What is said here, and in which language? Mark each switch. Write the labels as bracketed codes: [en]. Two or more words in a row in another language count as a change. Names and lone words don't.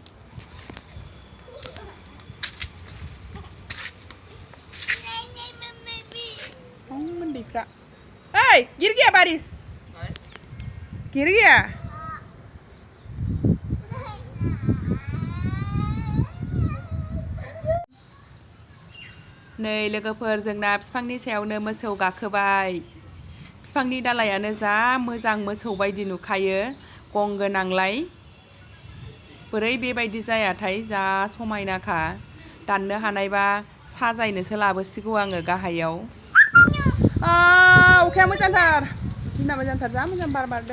[brx] उन्दैफ्रा ओइ [hi] गिर गया बारिश गिर गया [brx] नै लोगोफोर जोंना फिफांनि सायावनो मोसौ गाखोबाय फिफांनि दालायानो जा मोजां मोसौ बायदि नुखायो गं गोनांलाय बोरै बेबायदि जायाथाय जा समायनाखा दाननो हानायबा साजायनोसो लाबोसिगौ आङो गाहायाव अखाया मोजांथार दिना मोजांथार जा मोजां बार बारदों